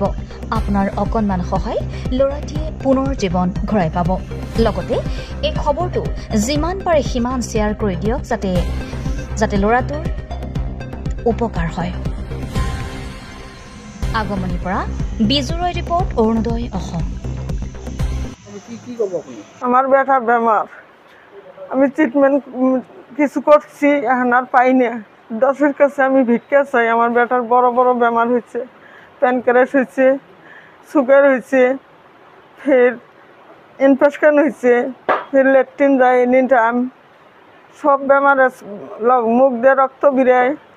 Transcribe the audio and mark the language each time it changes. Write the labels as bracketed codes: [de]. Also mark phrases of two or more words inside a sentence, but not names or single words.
[as] আপোনাৰ অকণমান সহায় ল'ৰাটিয়ে পুনৰ জীৱন ঘূৰাই পাব। লগতে এই খবৰটো যিমান পাৰে সিমান শ্বেয়াৰ কৰি দিয়ক যাতে ল'ৰাটোৰ উপকাৰ হয়। আগমনিৰ পৰা বিজুৰয় ৰিপৰ্ট, অৰুণোদয় অসম। [bn] আমার বেটার বেমার, আমি ট্রিটমেন্ট কিছু করছি, এখন আর পাই না। দশের কাছে আমি ভিক্ষা চাই। আমার বেটার বড় বড় বেমার হয়েছে, প্যানক্রিয়াস হয়েছে, সুগার হয়েছে, ফের ইনফেকশন হয়েছে, ফের ল্যাট্রিন যায় [en] any time, [bn] সব বেমার মুখ দিয়ে রক্ত বেরায়।